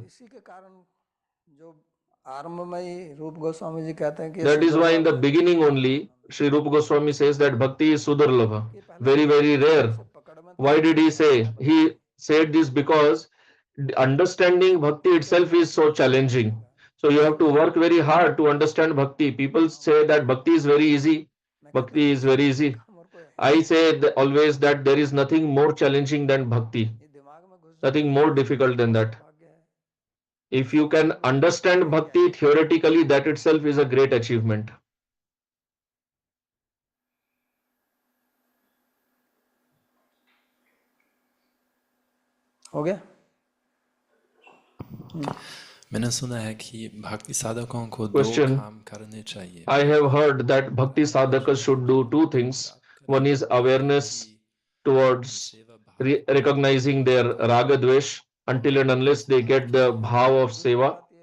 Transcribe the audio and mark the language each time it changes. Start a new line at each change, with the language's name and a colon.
Hindi: इसी के कारण जो आरंभ में ही रूप गोस्वामी जी कहते हैं कि
English: That is why in the beginning only Sri Rupa Goswami says that bhakti is sudurlabha, very very rare. Why did he say? He said this because understanding bhakti itself is so challenging. So you have to work very hard to understand bhakti. People say that bhakti is very easy. Bhakti is very easy. I say always that there is nothing more challenging than bhakti. Nothing more difficult than that. If you can understand bhakti theoretically, that itself is a great achievement.
Hindi: हो गया? मैंने सुना है कि भक्ति साधकों को दो
English: Question.
Hindi: काम करने चाहिए।
English: I have heard that bhakti sadhakas should do two things. One is awareness towards recognizing their raga dvesh until and unless they get the bhav of seva.